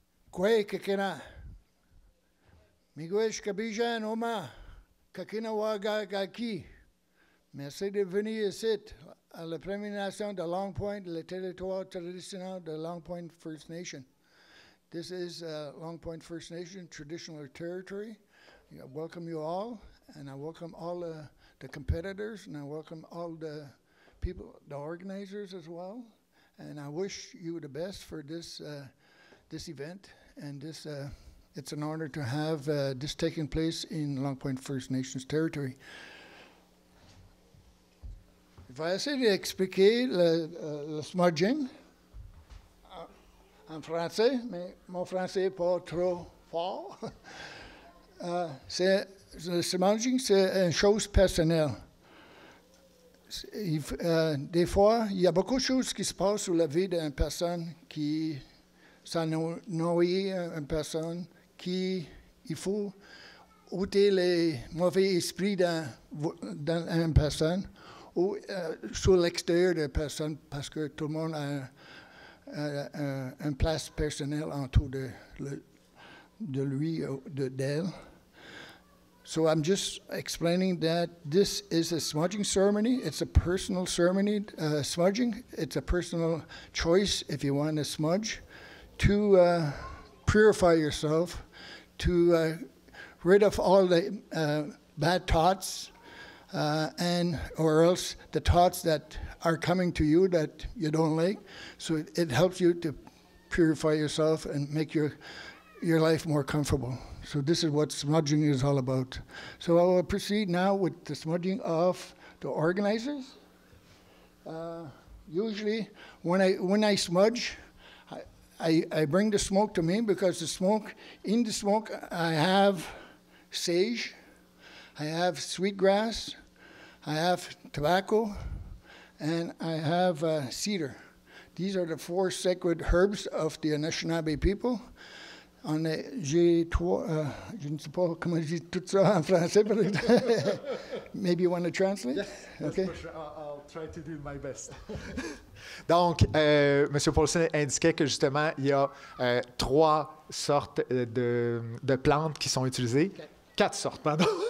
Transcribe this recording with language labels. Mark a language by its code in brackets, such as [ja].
[oj] Kwe kakina Miguel Kabijan Oma Kakina Waga Gaki. [fr] Merci de venir ici à la Première Nation de Long Point, le territoire traditionnel de Long Point First Nation. [en] This is Long Point First Nation traditional territory. I welcome you all, and I welcome all the competitors, and I welcome all the people, the organizers as well. And I wish you the best for this event, and it's an honor to have this taking place in Long Point First Nations territory. [fr] Je vais essayer d'expliquer le smudging en français, mais mon français n'est pas trop fort. Le smudging, c'est une chose personnelle. Des fois, il y a beaucoup de choses qui se passent sur la vie d'une personne qui s'ennuie, une personne qui, il faut ôter les mauvais esprits dans une personne ou sur l'extérieur de la personne parce que tout le monde a une place personnelle autour de lui ou d'elle. [en] So I'm just explaining that this is a smudging ceremony. It's a personal ceremony, smudging. It's a personal choice if you want to smudge to purify yourself, to rid of all the bad thoughts or else the thoughts that are coming to you that you don't like. So it helps you to purify yourself and make your life more comfortable. So this is what smudging is all about. So I will proceed now with the smudging of the organizers. Usually when I smudge, I bring the smoke to me because in the smoke I have sage, I have sweetgrass, I have tobacco, and I have cedar. These are the 4 sacred herbs of the Anishinaabe people. [fr] J'ai 3, je ne sais pas comment je dis tout ça en français, [en] maybe you want to translate? Yes, okay. For sure. I'll try to do my best. Donc, M. [fr] Paulson indiquait que justement, il y a 3 sortes de plantes qui sont utilisées. 4 sortes, pardon.